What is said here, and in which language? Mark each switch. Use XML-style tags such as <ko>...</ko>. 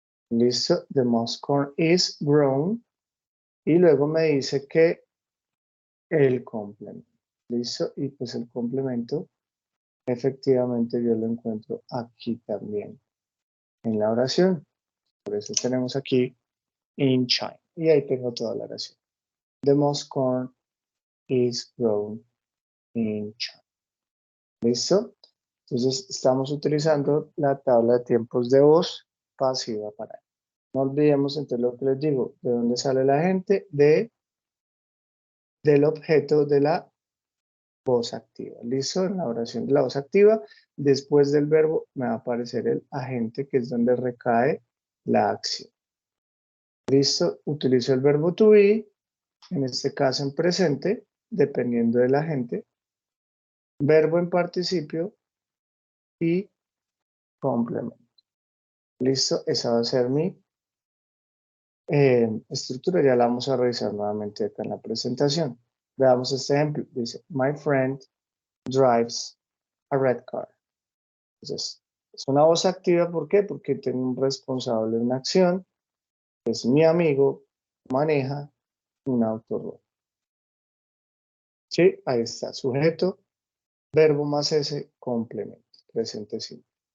<es>Listo,</es> <en>the most corn is grown.</en> <es>Y luego me dice que el complemento. Listo, y pues el complemento, efectivamente yo lo encuentro aquí también en la oración. Por eso tenemos aquí</es> <en>in China.</en> <es>Y ahí tengo toda la oración.</es> <en>The most corn is grown in China.</en> <es>¿Listo? Entonces estamos utilizando la tabla de tiempos de voz pasiva para ello. No olvidemos entonces lo que les digo. ¿De dónde sale la gente? Del objeto de la voz activa. ¿Listo? En la oración de la voz activa, después del verbo me va a aparecer el agente, que es donde recae la acción. ¿Listo? Utilizo el verbo to be, en este caso en presente, dependiendo del agente, verbo en participio y complemento. ¿Listo? Esa va a ser mi estructura. Ya la vamos a revisar nuevamente acá en la presentación. Veamos este ejemplo. Dice,</es> <en>my friend drives a red car.</en> <es>Entonces, es una voz activa, ¿por qué? Porque tengo un responsable de una acción, que es mi amigo, maneja un auto rojo. Sí, ahí está, sujeto, verbo más ese, complemento, presente simple.</es>